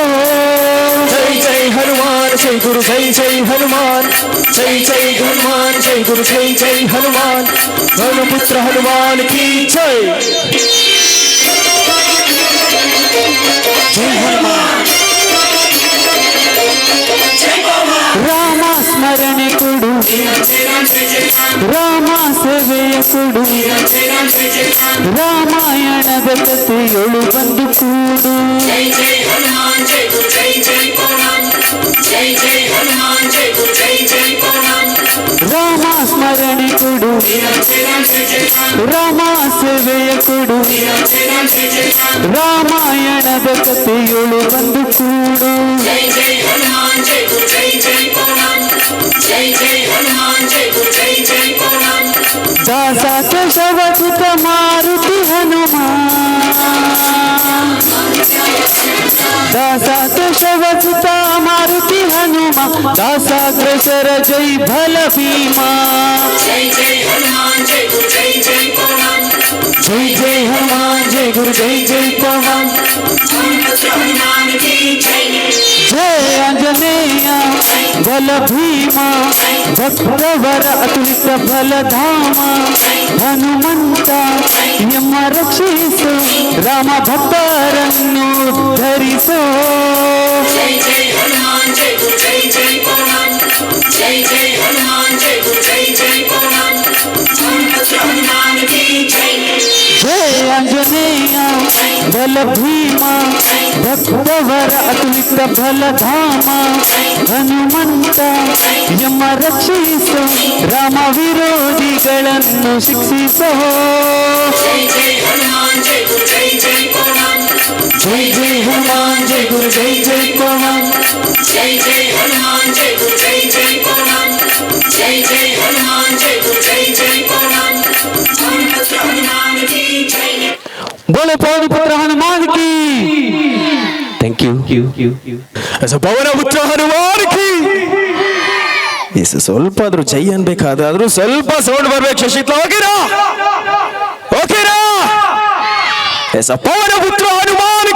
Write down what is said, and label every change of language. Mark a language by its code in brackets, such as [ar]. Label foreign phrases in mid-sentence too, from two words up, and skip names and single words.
[hi] जय जय हनुमान जय गुरु जय जय हनुमान जय जय हनुमान जय गुरु जय जय हनुमान पुत्र हनुमान की जय जय हनुमान जय पवन [kn] ರಾಮ ಸ್ಮರಣೆ ಕೊಡು [hi] राम जय जय राम [kn] ರಾಮ ಸೇವೆಯ ಕೊಡು [hi] राम जय जय राम [kn] ರಾಮಾಯಣದ ಕಥೆಯೊಳು ಬಂದು ಕೂಡು [hi] जय जय हनुमान जय गुरु जय जय पवन जय जय हनुमान जय गुरु जय जय पवन [kn] ರಾಮ ಸ್ಮರಣೆ ಕೊಡು [hi] राम जय जय राम [kn] ರಾಮ ಸೇವೆಯ ಕೊಡು [hi] राम जय जय राम [kn] ರಾಮಾಯಣದ ಕಥೆಯೊಳು ಬಂದು ಕೂಡು [hi] जय जय हनुमान जय गुरु जय जय पवन जय जय हनुमान जय गुरु जय जय पवन [kn] ದಾಸ ಕೇಶವಸುತ ಮಾರುತಿ ಹನುಮಾನ್ ದಾಸ ಕೇಶವಸುತ ಮಾರುತಿ ಹನುಮ ದಾಸಾಗ್ರಸರ ಜೈ ಬಲ ಭೀಮ [hi] जय जय हनुमान जय गुरु जय जय पवन जय जय हनुमान जय गुरु जय जय पवन हनुमान की जय [kn] ಜಯ ಆಂಜನೇಯ ಬಲ ಭೀಮ ಭಕ್ತವರ ಅತುಲಿತ ಬಲಧಾಮ ಹನುಮಂತ ಯಮ ರಕ್ಷಿಸೋ ರಾಮ ಭಕ್ತರನ್ನು ಉದ್ಧರಿಸೋ [hi] जय जय हनुमान जय गुरु जय जय पवन जय जय हनुमान जय गुरु जय जय पवन हनुमान की जय [kn] ಜಯ ಆಂಜನೇಯ ಬಲ ಭೀಮ ಭಕ್ತವರ ಅತುಲಿತ ಬಲಧಾಮ ಹನುಮಂತ ಯಮ ರಕ್ಷಿಸೋ ರಾಮ ವಿರೋಧಿಗಳನ್ನು ಶಿಕ್ಷಿಸೋ [hi] जय जय हनुमान जय गुरु जय जय पवन जय जय हनुमान जय गुरु जय जय पवन जय जय हनुमान जय गुरु जय जय पवन जय जय हनुमान जय गुरु जय जय पवन हनुमान की जय बोले पवन पुत्र हनुमान की [en] thank you [hi] पवन पुत्र हनुमान की [kn] ಸ್ವಲ್ಪ ಆದ್ರೂ ಜೈ ಅನ್ಬೇಕಾದ್ರೂ ಸ್ವಲ್ಪ ಸೌಂಡ್ ಬರ್ಬೇಕು ಶಶಿತ್ಲ ಓಕೆನಾ ಓಕೆನಾ [hi] पवन पुत्र हनुमान